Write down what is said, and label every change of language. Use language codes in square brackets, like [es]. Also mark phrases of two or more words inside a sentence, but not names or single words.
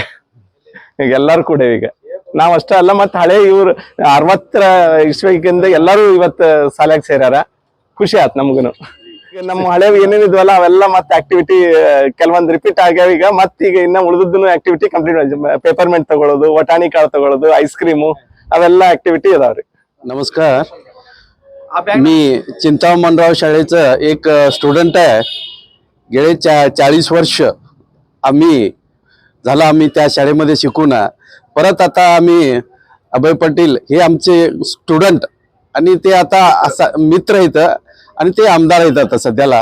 [kn] ಈಗ ಎಲ್ಲಾರು ಕೂಡ ಈಗ ನಾವ್ ಅಷ್ಟೇ ಅಲ್ಲ, ಮತ್ತೆ ಹಳೆ ಇವ್ರು 60ರ ಇಸ್ವಿಗಿಂದ ಎಲ್ಲಾರು ಇವತ್ತು ಶಾಲೆಗೆ ಸೇರ್ಯಾರ. ಖುಷಿ ಆಯ್ತು ನಮ್ಗುನು. ಈಗ ನಮ್ಮ ಹಳೆ ಏನೇನಿದ್ವಲ್ಲ ಅವೆಲ್ಲ ಮತ್ತೆ ಆಕ್ಟಿವಿಟಿ ಕೆಲವೊಂದು ರಿಪೀಟ್ ಆಗ್ಯಾವ. ಈಗ ಮತ್ತೀಗ ಇನ್ನ ಉಳಿದದ್ದು [en] activity complete, [kn] ಪೇಪರ್ಮೆಂಟ್ ತಗೊಳ್ಳೋದು, ವಟಾಣಿ ಕಾಳು ತಗೊಳ್ಳೋದು, [en] ice cream [kn] ಅವೆಲ್ಲಾ ಆಕ್ಟಿವಿಟಿ ಅದಾವರಿ. [mr] नमस्कार, मी चिंतामणराव शाळेचं एक स्टुडंट आहे. गेले 40 वर्ष आम्ही त्या शाळेमध्ये शिकून परत आता आम्ही अभय पाटील हे आमचे स्टुडंट आणि ते आता मित्र आहेत आणि ते आमदार आहेत आता सध्याला.